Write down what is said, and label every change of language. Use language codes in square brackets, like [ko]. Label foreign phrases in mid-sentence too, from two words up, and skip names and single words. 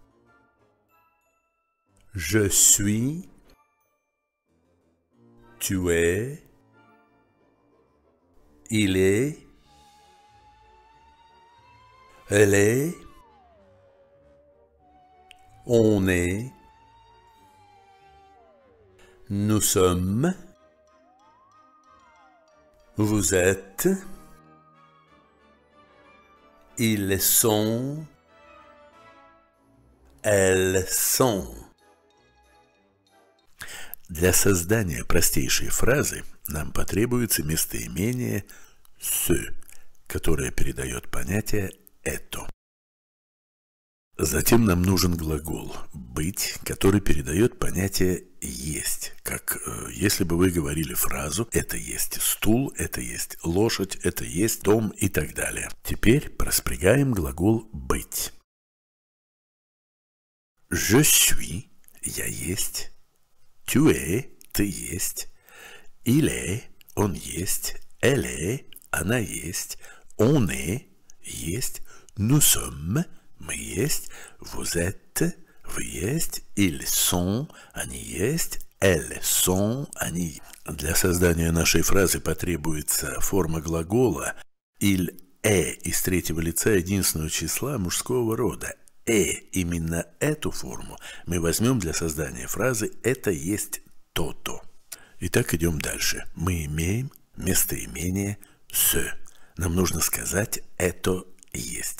[fr] Je suis, tu es, il est, elle est, on est, nous sommes, vous êtes, ils sont, elles sont. [ru] Для создания простейшей фразы нам потребуется местоимение «ce», которое передает понятие «это». Затем нам нужен глагол «быть», который передает понятие «есть», как если бы вы говорили фразу «это есть стул», «это есть лошадь», «это есть дом» и так далее. Теперь проспрягаем глагол «быть». [fr] Je suis, [ru] я есть. [fr] Tu es, [ru] ты есть. [fr] Il est, [ru] он есть. [fr] Elle est, [ru] она есть. [fr] On est, есть. Nous sommes, [ru] мы есть. [fr] Vous êtes, [ru] вы есть. [fr] Ils sont, [ru] они есть. [fr] Elles sont, [ru] они. Для создания нашей фразы потребуется форма глагола [fr] il est [ru] из третьего лица единственного числа мужского рода. Именно эту форму мы возьмем для создания фразы «это есть то-то». Итак, идем дальше. Мы имеем местоимение «ce». Нам нужно сказать «это есть».